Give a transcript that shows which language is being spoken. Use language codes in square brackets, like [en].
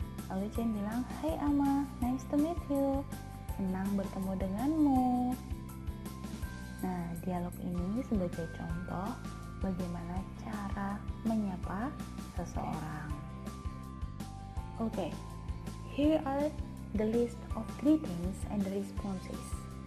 [id] Lalu Jane bilang, Hai [en] Ahmad, nice to meet you. [id] Senang bertemu denganmu. Nah, dialog ini sebagai contoh bagaimana cara menyapa seseorang. [en] Okay, here are the list of greetings and responses.